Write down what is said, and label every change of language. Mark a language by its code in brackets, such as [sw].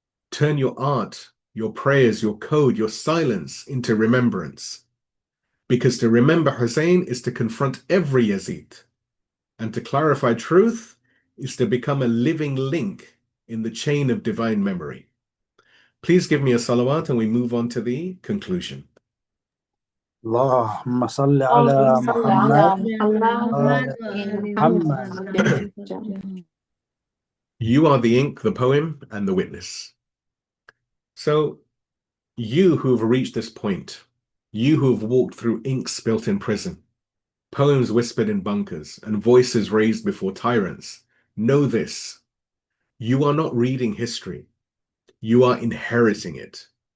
[en] Turn your art, your prayers, your code, your silence into remembrance. Because to remember Hussein is to confront every Yazid. And to clarify truth is to become a living link in the chain of divine memory. Please give me a salawat and we move on to the conclusion. [ar] اللهم صل على محمد وآل محمد. [en] You are the ink, the poem, and the witness. So, you who have reached this point, you who have walked through ink spilt in prison, poems whispered in bunkers, and voices raised before tyrants, know this: you are not reading history, you are inheriting it.